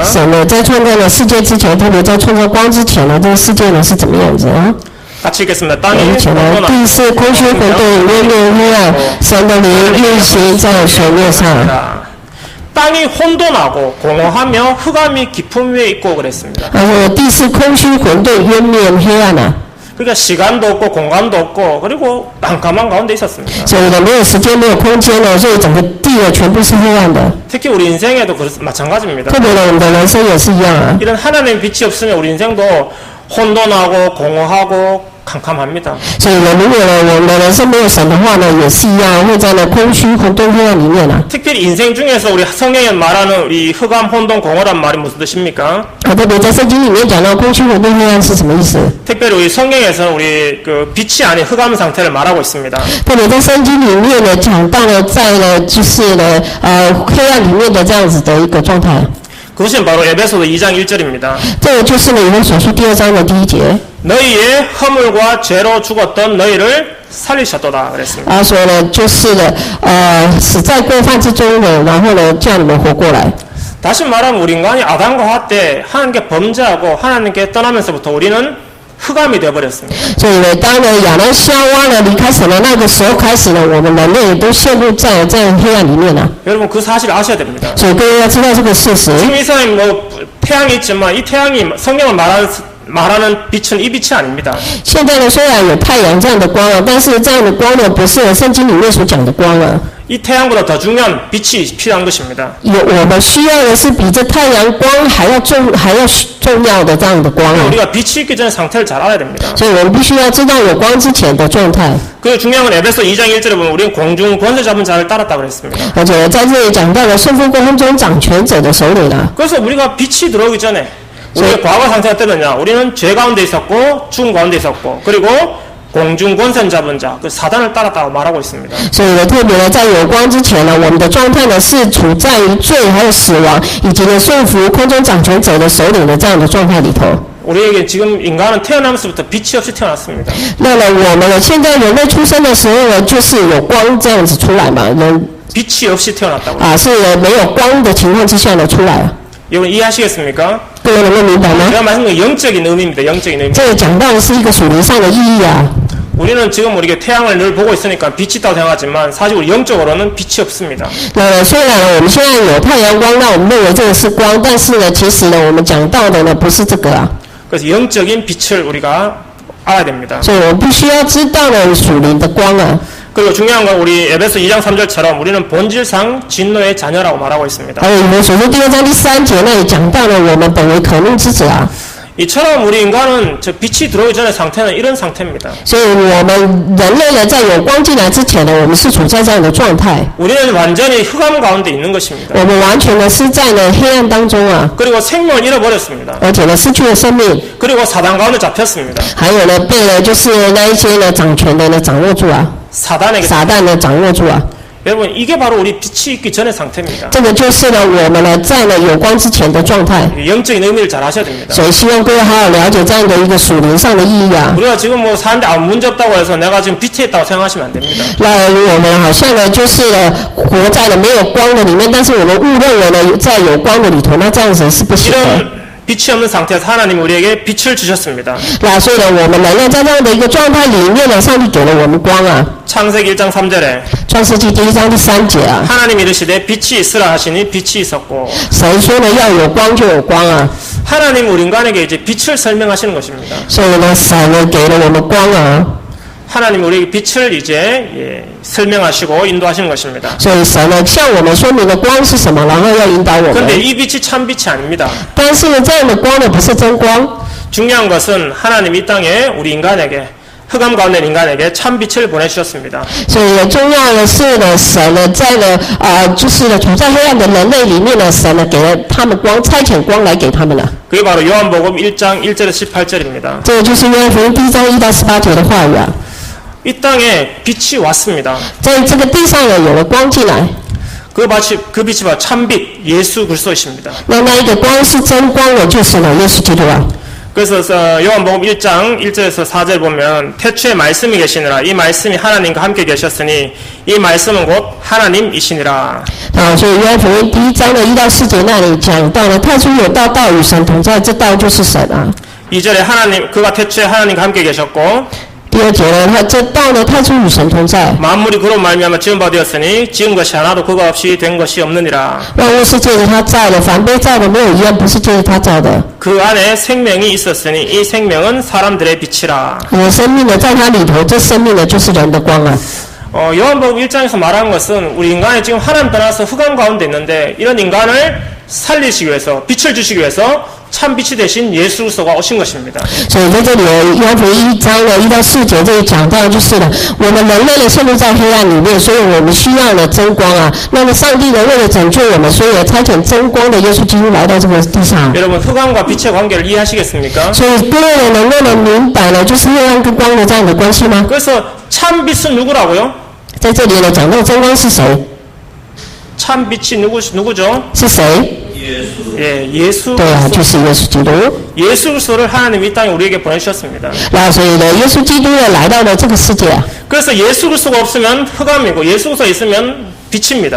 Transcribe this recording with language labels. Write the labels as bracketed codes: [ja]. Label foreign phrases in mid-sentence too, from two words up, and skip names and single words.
[zh] 神呢，在创造了世界之前，特别在创造光之前呢，这个世界呢是怎么样子啊？ [ko] 같이 읽겠습니다. 땅이 [zh] 而且呢，地是空虚混沌，渊面黑暗，神的灵运行在水面上。 [ko] 땅이 혼돈하고 공허하며 흑암이 깊음 위에 있고 그랬습니다. [zh] 然后地是空虚混沌，渊面黑暗啊。 [ko] 그러니까 시간도 없고 공간도 없고 그리고 깜깜한 가운데 있었습니다. [zh] 所以呢，没有时间，没有空间了，所以整个地呢全部是黑暗的。 [ko] 특히 우리 인생에도 마찬가지입니다. [zh] 特别呢，我们的人生也是一样啊。 [ko] 이런 하나님의 빛이 없으면 우리 인생도 혼돈하고 공허하고 캄캄합니다. [zh] 所以呢，如果呢我们的人生没有神的话呢，也是一样，会在那空虚混沌黑暗里面啊。 [ko] 특별히 인생 중에서 우리 성경에 말하는 우리 흑암, 혼돈, 공허란 말이 무슨 뜻입니까? [zh] 特别在圣经里面讲到空虚混沌黑暗是什么意思？ [ko] 특별히 우리 성경에서는 우리 그 빛이 아닌 흑암 상태를 말하고 있습니다. [zh] 特别在圣经里面呢讲到了在呢就是呢黑暗里面的这样子的一个状态。 [ko] 그것은 바로 에베소서 2장 1절입니다. [zh] 这个就是呢以弗所书第2章的第1节。 [ko] 너희의 허물과 죄로 죽었던 너희를 살리셨도다 그랬습니다. [zh] 所以呢就是呢死在过犯之中的，然后呢叫你们活过来。 [ko] 다시 말하면 우리 인간이 아담과 하와 때 하나님께 범죄하고 하나님께 떠나면서부터 우리는 흑암이 되어버렸습니다. [zh] 所以呢，当呢亚当夏娃呢离开神的那个时候开始呢，我们人类也都陷入在黑暗里面了。 [ko] 여러분 그 사실을 아셔야 됩니다. [zh] 所以各位要知道这个事实。 [ko] 지금 이 사람이 뭐 태양이 있지만 이 태양이 성경을 말하는 빛은 이 빛이 아닙니다. [zh] 现在呢，虽然有太阳这样的光啊，但是这样的光呢，不是圣经里面所讲的光啊。 [ko] 이 태양보다 더 중요한 빛이 필요한 것입니다. [zh] 我们需要的是比这太阳光还要重要的这样的光啊。 [ko] 우리가 빛이 있기 전에 상태를 잘 알아야 됩니다. [zh] 所以我们必须要知道有光之前的状态。 [ko] 그 중요한 건 에베소 2장 1절에 보면 우리는 공중 권세 잡은 자를 따랐다고 그랬습니다. [zh] 而且在这里讲到了顺服空中掌权者的手里了。 [ko] 그래서 우리가 빛이 들어오기 전에 우리의 과거 상태가 어땠느냐? 우리는 죄 가운데 있었고 죽음 가운데 있었고 그리고 공중 권세 잡은 자, 그 사단을 따랐다고 말하고 있습니다. [zh] 所以呢，特别呢，在有光之前呢，我们的状态呢是处在于罪还有死亡，以及呢顺服空中掌权者的首领的这样的状态里头。 [ko] 우리에게 지금 인간은 태어나면서부터 빛이 없이 태어났습니다. [zh] 那么我们呢，现在人类出生的时候呢，就是有光这样子出来嘛，人 [ko] 빛이 없이 태어났다고. [zh] 是没有光的情况之下呢出来。 [ko] 여러분 이해하시겠습니까? [zh] 各位能够明白吗？ [ko] 제가 말한 건 영적인 의미입니다. 영적인 의미. [zh] 这个讲到的是一个属灵上的意义啊。 [ko] 우리는 지금 우리가 태양을 늘 보고 있으니까 빛이 있다고 생각하지만 사실 우리 영적으로는 빛이 없습니다. [zh] 那虽然呢，我们现在有太阳光，那我们认为这个是光，但是呢，其实呢，我们讲到的呢不是这个啊。 [ko] 그래서 영적인 빛을 우리가 알아야 됩니다. [zh] 所以我们必须要知道呢属灵的光啊。 [ko] 그리고 중요한 건 우리 에베소 2장 3절처럼 우리는 본질상 진노의 자녀라고 말하고 있습니다. [zh] 还有以弗所书第2章第3节那里讲到了我们本为可怒之子啊。 [ko] 이처럼 우리 인간은 저 빛이 들어오기 전의 상태는 이런 상태입니다. [zh] 所以我们人类呢，在有光进来之前呢，我们是处在这样的状态。 [ko] 우리는 완전히 흑암 가운데 있는 것입니다. [zh] 我们完全的是在呢黑暗当中啊， [ko] 그리고 생명을 잃어버렸습니다. [zh] 而且呢失去了生命， [ko] 그리고 사단 가운데 잡혔습니다. [zh] 还有呢被呢就是那一些呢掌权的呢掌握住啊， [ko] 사단에게. [zh] 撒旦呢掌握住啊。 [ko] 여러분 이게 바로 우리 빛이 있기 전의 상태입니다. [zh] 这个就是呢我们呢在呢有光之前的状态。 [ko] 영적인 의미를 잘 아셔야 됩니다. [zh] 所以希望各位好好了解这样的一个属灵上的意义啊。 [ko] 우리가 지금 뭐 사는데 아무 문제 없다고 해서 내가 지금 빛에 있다고 생각하시면 안 됩니다. [zh] 那我们好像呢就是呢活在了没有光的里面，但是我们误认为呢在有光的里头，那这样子是不行的。 [ko] 이런 빛이 없는 상태에서 하나님이 우리에게 빛을 주셨습니다. [zh] 那所以呢，我们人类在这样的一个状态里面呢，上帝给了我们光啊。 [ko] 창세기 1장 3절에 [zh] 创世纪第1章第3节啊， [ko] 하나님이 이르시되 빛이 있으라 하시니 빛이 있었고 [zh] 神说呢要有光就有光啊。 [ko] 하나님 우리 인간에게 이제 빛을 설명하시는 것입니다. [zh] 所以呢，神呢给了我们光啊。 [ko] 하나님 우리에게 빛을 이제 설명하시고 인도하시는 것입니다. [zh] 所以神呢向我们说明了光是什么，然后要引导我 [ko] 그런데 [zh] 们。 [ko] 이 빛이 참 빛이 아닙니다. [zh] 但是呢，这样的光呢不是真光。 [ko] 중요한 것은 하나님 이 땅에 우리 인간에게 흑암 가운데 인간에게 참 빛을 보내주셨습니다. [zh] 所以呢，重要的是呢，神呢在呢就是呢处在黑暗的人类里面呢，神呢给了他们光，差遣光来给他们了。 [ko] 그게 바로 요한복음 1장 1절에서 18절입니다. [zh] 这个就是约翰福音第1章1到18节的话语啊。 [ko] 이 땅에 빛이 왔습니다. [zh] 在这个地上呢有了光进来， [ko] 그 빛이 바로 참빛 예수 그리스도이십니다. [zh] 那一个光是真光的，就是呢耶稣基督啊。 [ko] 그래서 요한복음 1장 1절에서 4절 보면 태초에 말씀이 계시니라 이 말씀이 하나님과 함께 계셨으니 이 말씀은 곧 하나님이시니라. [zh] 所以约翰福音第1章的1到4节那里讲到了，太初有道，道与神同在，这道就是神啊。 [ko] 2절에 하나님 그가 태초에 하나님과 함께 계셨고 [zh] 第2节呢，他这道呢太初与神同在， [ko] 만물이 그로 말미암아 지은 바 되었으니 지은 것이 하나도 그가 없이 된 것이 없느니라. [zh] 万物是借着他造的，凡被造的没有一样不是借着他造的。 [ko] 그 안에 생명이 있었으니 이 생명은 사람들의 빛이라. [zh] 有生命呢在他里头，这生命呢就是人的光啊。 [ko] 요한복음 1장에서 말하는 것은 우리 인간이 지금 하나님 떠나서 흑암 가운데 있는데 이런 인간을 살리시기 위해서 빛을 주시기 위해서 참 빛이 되신 예수 그리스도가 오신 것입니다. [zh] 所以在这里约翰福音1章的1到4节这里讲到就是呢，我们人类呢陷入在黑暗里面，所以我们需要呢真光啊。那么上帝呢为了拯救我们，所以差遣真光的耶稣基督来到这个地上。 [ko] 여러분 흑암과 빛의 관계를 이해하시겠습니까? [zh] 所以各位呢能够明白呢，就是黑暗跟光的这样的关系吗？ [ko] 그래서 참 빛은 누구라고요? [zh] 在这里呢讲到真光是谁？ [ko] 참 빛이 누구죠? [zh] 是谁？ [ko] 예, 예수 [zh] 对啊，就是耶稣基督。 [ko] 예수 그리스도를 하나님이 이 땅에 우리에게 보내주셨습니다. [zh] 那所以呢，耶稣基督呢来到了这个世界啊， [ko] 그래서 예수 그리스도가 없으면 흑암이고 예수 그리스도가 있으면 빛입니다.